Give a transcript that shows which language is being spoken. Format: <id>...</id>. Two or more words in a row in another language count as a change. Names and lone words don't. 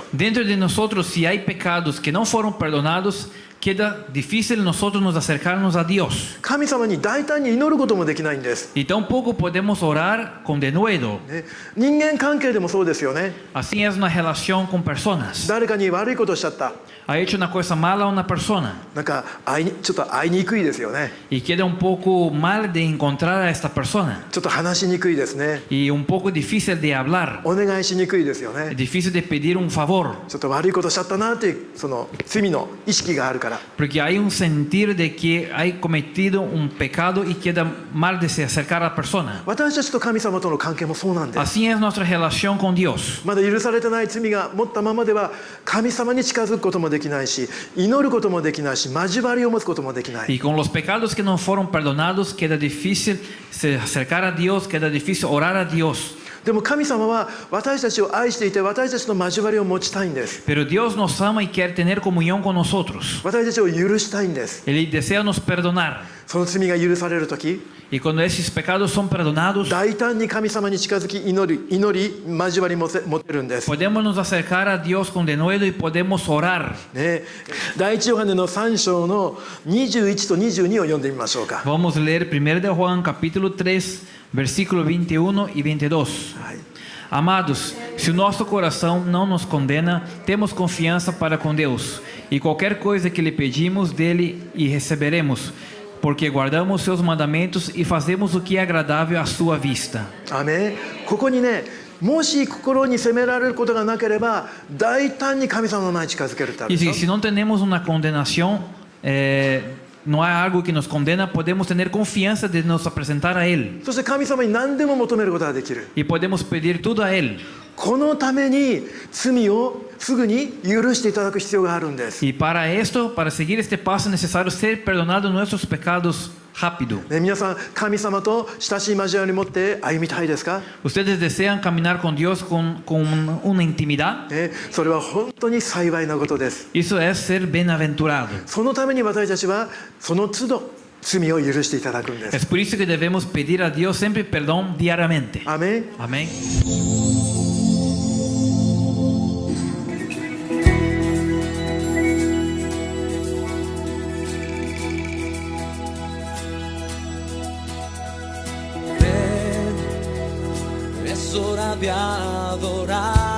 <es>Dentro de nosotros, si hay pecados que no fueron perdonados, queda difícil nosotros nos acercarnos a Dios.</es> <ja>神様に大胆に祈ることもできないんです。</ja> <es>Y tampoco podemos orar con denuedo.</es> <ja>ね、人間関係でもそうですよね。</ja> <es>Así es una relación con personas.</es> <ja>誰かに悪いことをしちゃった。</ja> <es>Ha hecho una cosa mala a una persona</es> <ja>なんかちょっと会いにくいですよね。</ja> <es>y queda un poco mal de encontrar a esta persona</es> <ja>ちょっと話しにくいですね。</ja> <es>y un poco difícil de hablar,</es> <ja>お願いしにくいですよね。</ja> <es>difícil de pedir un favor,</es> <ja>ちょっと悪いことしちゃったなっていうその罪の意識があるから。</ja> <es>porque hay un sentir de que hay cometido un pecado y queda mal de se acercar a la persona.</es> <ja>私たちと神様との関係もそうなんです。</ja> <es>Así es nuestra relación con Dios.</es> <ja>まだ許されてない罪が持ったままでは神様に近づくこともできないし祈ることもできないし交わりを持つこともできない。</ja> <es>Y con los pecados que no fueron perdonados queda difícil se acercar a Dios, queda difícil orar a Dios.</es> <ja>でも神様は私たちを愛していて私たちの交わりを持ちたいんです。</ja> <es>Pero Dios nos ama y quiere tener comunión con nosotros.</es> <ja>私たちを許したいんです。</ja> <es>Él desea nos perdonar.</es> <ja>その罪が許されるとき</ja> <es>Y cuando esos pecados son perdonados,</es> <ja>大胆に神様に近づき祈り交わり持てるんです。</ja> <es>podemos nos acercar a Dios con denuedo y podemos orar.</es> <ja>ね、第一ヨハネの3章の21と22を読んでみましょうか。</ja> <es>Vamos a leer 1 de Juan capítulo 3, versículo 21 y 22.</es> <ja>はい、</ja> <pt>Amados, se o nosso coração não nos condena, temos confiança para com Deus. E qualquer coisa que lhe pedimos dele e receberemos, porque guardamos seus mandamentos e fazemos o que é agradável à sua vista.</pt> <ja>アメン。ここにね、もし心に責められることがなければ大胆に神様の前に近づけるってある</ja> <pt>E</pt> <ja>でしょ。</ja> <pt>se não temos uma condenação, não há algo que nos condena, podemos ter confiança de nos apresentar a Ele.</pt> <ja>そして神様に何でも求めることができる。</ja> <pt>E podemos pedir tudo a Ele.</pt> <ja>このために罪をすぐに許していただく必要があるんです。</ja> <es>E para esto, para seguir este paso,</es> <pt>é necessário ser perdonados nossos pecados rápido.</pt> <ja>ね、皆さん神様と親しい交わりを持って歩みたいですか？</ja> <es>Ustedes desean caminar con Dios con una intimidad.</es> <ja>ね、それは本当に幸いなことです。</ja> <pt>Isso é ser bem-aventurado.</pt> <ja>そのために私たちはその都度罪を許していただくんで</ja> <pt>É</pt> <ja>す。</ja> <pt>por isso que devemos pedir a Dios sempre perdão diariamente.</pt> <ja>アメン。</ja> <pt>Amém?</pt> <es>Es hora de adorarle.</es>